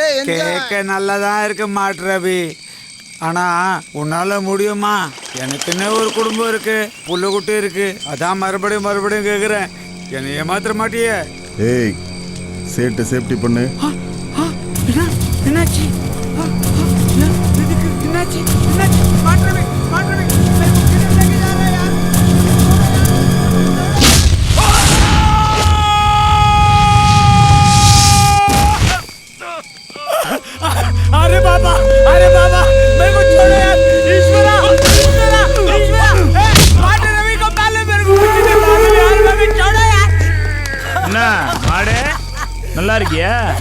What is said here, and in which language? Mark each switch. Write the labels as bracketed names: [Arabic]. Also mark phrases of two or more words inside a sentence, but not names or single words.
[Tamil] கேட்க நல்லதான் இருக்க மாட்ரவி. ஆனா உன்னால முடியுமா? எனக்குன்னு ஒரு குடும்பம் இருக்கு, புள்ள குட்டி இருக்கு. அதான் மறுபடியும் கேக்குறேன், என்னை ஏமாத்திர மாட்டியே? ஏய் சேட்டு, சேஃப்டி பண்ணு. என்னாச்சு? என்னாச்சு? [Hindi] மாட்ரவி अरे बाबा, मेरे को छोड़ो यार. ईश्वरा, माटे रवि को पहले मेरे को कुछ नहीं मालूम यार. रवि छोड़ो यार. [Tamil] என்ன மாடு நல்லா இருக்கியா?